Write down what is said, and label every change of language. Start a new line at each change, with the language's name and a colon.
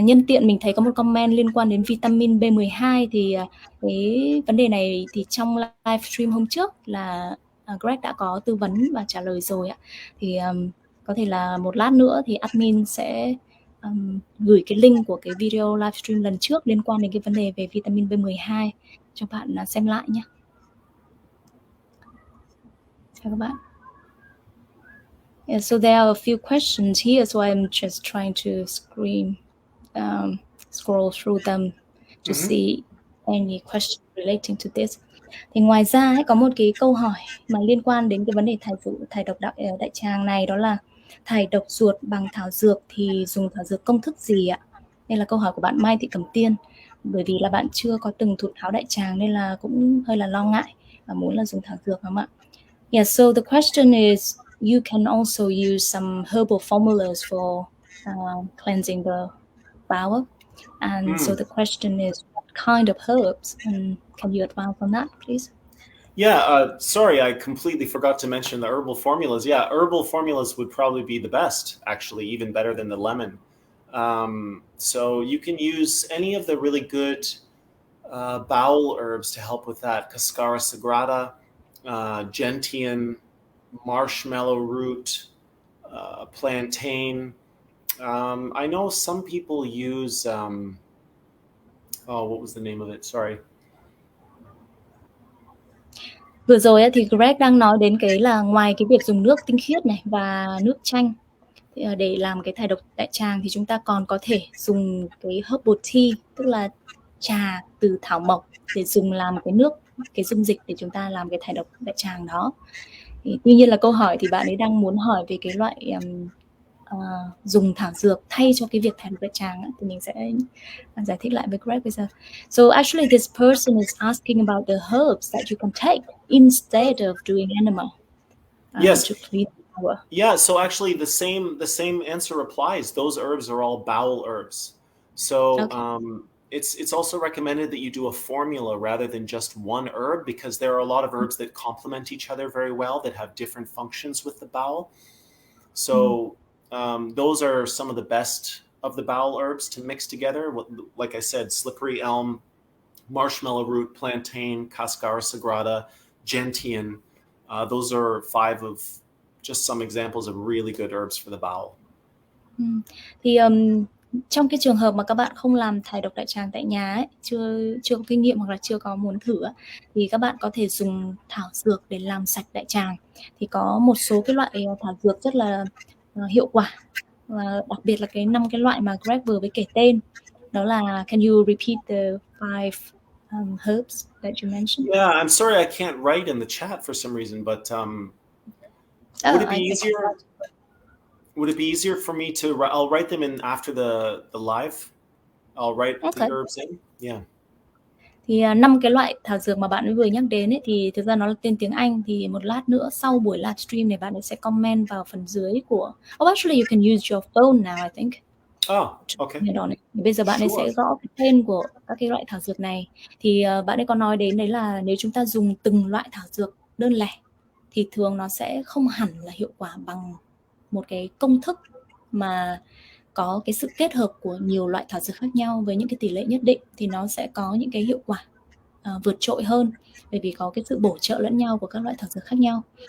Vietnamese: Nhân tiện mình thấy có một comment liên quan đến vitamin B12, thì cái vấn đề này thì trong livestream hôm trước là Greg đã có tư vấn và trả lời rồi ạ. Thì có thể là một lát nữa thì admin sẽ gửi cái link của cái video livestream lần trước liên quan đến cái vấn đề về vitamin B12 cho bạn xem lại nhé. Chào các bạn.
English: Yeah, so there are a few questions here, so I'm just trying to scroll through them to see any question relating to this.
Vietnamese: Thì ngoài ra ấy, có một cái câu hỏi mà liên quan đến cái vấn đề thải độc đại tràng này, đó là thải độc ruột bằng thảo dược thì dùng thảo dược công thức gì ạ? Đây là câu hỏi của bạn Mai Thị Cẩm Tiên. Bởi vì là bạn chưa có từng thụ tháo đại tràng nên là cũng hơi là lo ngại và muốn là dùng thảo dược, không ạ?
English: Yeah, so the question is, you can also use some herbal formulas for cleansing the bowel. And so the question is, what kind of herbs? And can you advise on that, please? Yeah, sorry, I completely forgot to mention the herbal formulas. Yeah, herbal formulas would probably be the best, actually, even better than the lemon. So you can use any of the really good bowel herbs to help with that. Cascara sagrada, gentian, marshmallow root, plantain. I know some people use, what was the name of it? Sorry.
Vietnamese: Vừa rồi thì Greg đang nói đến cái là ngoài cái việc dùng nước tinh khiết này và nước chanh để làm cái thải độc đại tràng thì chúng ta còn có thể dùng cái herbal tea, tức là trà từ thảo mộc, để dùng làm cái nước, cái dung dịch để chúng ta làm cái thải độc đại tràng đó. Thì tuy nhiên là câu hỏi thì bạn ấy đang muốn hỏi về cái loại dùng thảo dược thay cho cái việc thải độc đại tràng, thì mình sẽ giải thích lại với Greg bây giờ.
English: So actually this person is asking about the herbs that you can take instead of doing enema. Yes. To clean the bowel. Yeah, so actually the same answer applies. Those herbs are all bowel herbs. So it's also recommended that you do a formula rather than just one herb, because there are a lot of herbs that complement each other very well, that have different functions with the bowel. So those are some of the best of the bowel herbs to mix together. Like I said, slippery elm, marshmallow root, plantain, cascara sagrada, gentian. Those are 5 of just some examples of really good herbs for the bowel.
Vietnamese: Thì trong cái trường hợp mà các bạn không làm thải độc đại tràng tại nhà ấy, chưa có kinh nghiệm hoặc là chưa có muốn thử ấy, thì các bạn có thể dùng thảo dược để làm sạch đại tràng. Thì có một số cái loại thảo dược rất là hiệu quả, và đặc biệt là cái 5 cái loại mà Greg vừa mới kể tên. Đó là,
English: can you repeat the 5 herbs that you mentioned? Yeah, I'm sorry I can't write in the chat for some reason, but would it be easier? Would it be easier for me to? I'll write them in after the live. I'll write the herbs in. Yeah.
Vietnamese: Thì 5 cái loại thảo dược mà bạn vừa nhắc đến ấy, thì thực ra nó là tên tiếng Anh. Thì một lát nữa sau buổi livestream này bạn ấy sẽ comment vào phần dưới của.
English: Oh, actually you can use your phone now, I think. Oh, okay.
Vietnamese: Bây giờ bạn ấy sẽ gõ cái tên của các cái loại thảo dược này. Thì bạn ấy có nói đến đấy là nếu chúng ta dùng từng loại thảo dược đơn lẻ thì thường nó sẽ không hẳn là hiệu quả bằng một cái công thức mà có cái sự kết hợp của nhiều loại thảo dược khác nhau với những cái tỷ lệ nhất định, thì nó sẽ có những cái hiệu quả vượt trội hơn, bởi vì có cái sự bổ trợ lẫn nhau của các loại thảo dược khác nhau.